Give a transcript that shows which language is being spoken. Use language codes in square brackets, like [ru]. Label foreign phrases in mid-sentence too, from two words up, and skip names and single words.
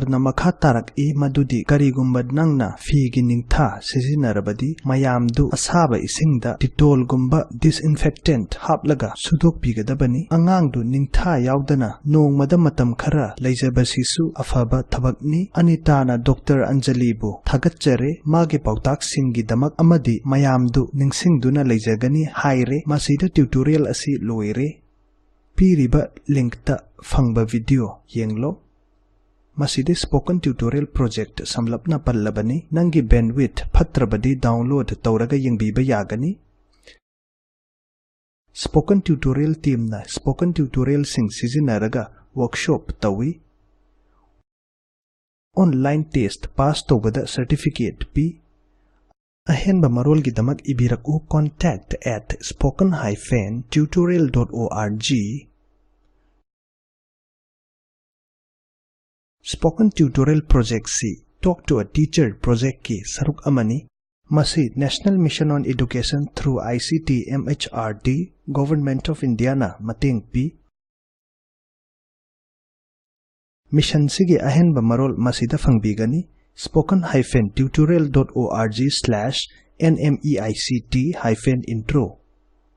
[mni] na makha tarak e madudi karigumba nangna figi ningtha sizinarabadi mayamdu asaba isingda Dettol gumba disinfectant haplaga sudokpigadabani. Angangdu ningtha yaudana nongmada matam khara leijabasisu afaba thabakni. Anita na Dr. Anjalibu thagatchare magi pautak singi damak amadi mayamdu ningsingduna leijagani haire. Masida tutorial asi loire. Piriba link ta fangba video yenglo. Masidi spoken tutorial project samlapna pallabani nangi bandwidth phatrabadi download tawraga yengbiba yagani. Spoken tutorial team na spoken tutorial sing sizinaraga workshop tawi. [en] Online test pass [mni] tawbada certificate pi. Ahenba marol gidamak ibiraku contact@spoken-tutorial.org. Spoken Tutorial Project si Talk to a Teacher project ki saruk amani. Masi National Mission on Education through ICT MHRD Government of India na mating pi. Mission sige ahenba marol masida fangbigani spoken-tutorial.org/nmeict-intro